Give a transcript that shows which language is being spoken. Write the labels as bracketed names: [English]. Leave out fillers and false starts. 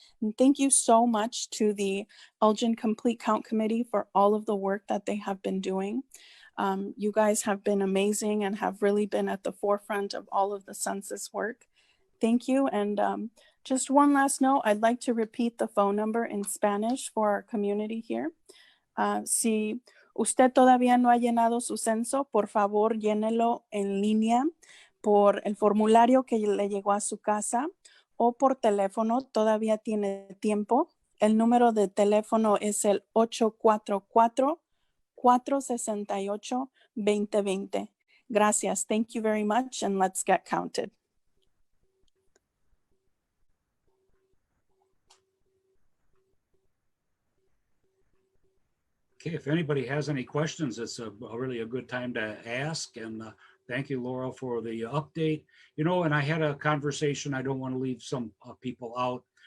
[English] And thank you so much to the Elgin Complete Count Committee for all of the work that they have been doing. You guys have been amazing and have really been at the forefront of all of the census work. Thank you. And just one last note, I'd like to repeat the phone number in Spanish for our community here. [Spanish] Si usted todavía no ha llenado su censo, por favor, llénelo en línea por el formulario que le llegó a su casa o por teléfono. Todavía tiene tiempo. El número de teléfono es el 844-468-2020. Gracias. [English] Thank you very much, and let's get counted. Okay, if anybody has any questions, it's really a good time to ask. And thank you, Laura, for the update. You know, and I had a conversation, I don't want to leave some people out.